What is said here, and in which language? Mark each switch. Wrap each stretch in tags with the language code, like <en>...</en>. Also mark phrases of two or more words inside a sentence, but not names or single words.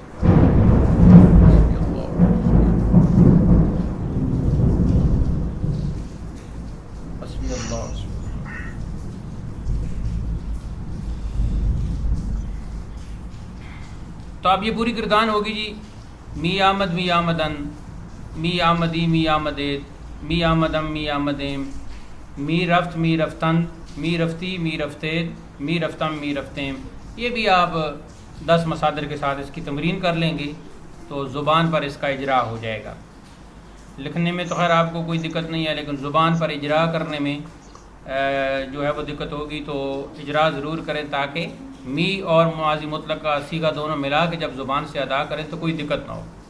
<ur>تو اب یہ پوری گردان ہوگی جی.</ur> <fa>می آمد می آمدن، می آمدی می آمدید، می آمدم می آمدیم، می رفت می رفتن، می رفتی می رفتید، می رفتم می رفتیم.</fa> <ur>یہ بھی آپ 10 مصادر کے ساتھ اس کی تمرین کر لیں گے تو زبان پر اس کا اجرا ہو جائے گا. لکھنے میں تو خیر آپ کو کوئی دقت نہیں ہے، لیکن زبان پر اجرا کرنے میں جو ہے وہ دقت ہوگی. تو اجرا ضرور کریں تاکہ می اور ماضی مطلق کا صیغہ دونوں ملا کے جب زبان سے ادا کریں تو کوئی دقت نہ ہو.</ur>